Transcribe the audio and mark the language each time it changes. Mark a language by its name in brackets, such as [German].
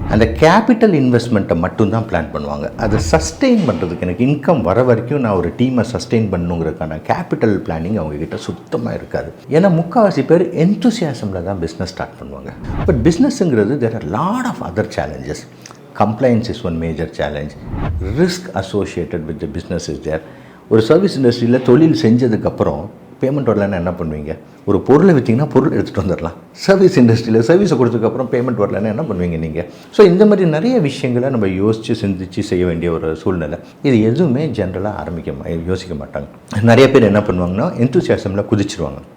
[Tamil] அந்த கேபிட்டல் இன்வெஸ்ட்மெண்ட்டை மட்டும்தான் பிளான் பண்ணுவாங்க. அதை சஸ்டெயின் பண்ணுறதுக்கு எனக்கு இன்கம் வர வரைக்கும் நான் ஒரு டீமை சஸ்டெயின் பண்ணுங்கிறதுக்கான கேபிட்டல் பிளானிங் அவங்கக்கிட்ட சுத்தமாக இருக்காது. ஏன்னா முக்கால்வாசி பேர் என்தூசியாசமில் தான் பிஸ்னஸ் ஸ்டார்ட் பண்ணுவாங்க. But பிஸ்னஸ்ங்கிறது [English] There are lot of other challenges. Compliance is one major challenge. Risk associated with the business is there. [Tamil] ஒரு சர்வீஸ் இண்டஸ்ட்ரியில் தொழில் செஞ்சதுக்கப்புறம் பேமெண்ட் வரலன்னா என்ன பண்ணுவீங்க? ஒரு பொருளை விற்றீங்கன்னா பொருள் எடுத்துகிட்டு வந்துடலாம். சர்வீஸ் இண்டஸ்ட்ரியில் சர்வீஸை கொடுத்ததுக்கப்புறம் பேமெண்ட் வரலன்னா என்ன பண்ணுவீங்க நீங்கள்? ஸோ இந்த மாதிரி நிறைய விஷயங்களை நம்ம சிந்தித்து செய்ய வேண்டிய ஒரு சூழ்நிலை. இது எதுவுமே ஜென்ரலாக யோசிக்க மாட்டாங்க. நிறைய பேர் என்ன பண்ணுவாங்கன்னா என்தூசியாசமில் குதிச்சிருவாங்க.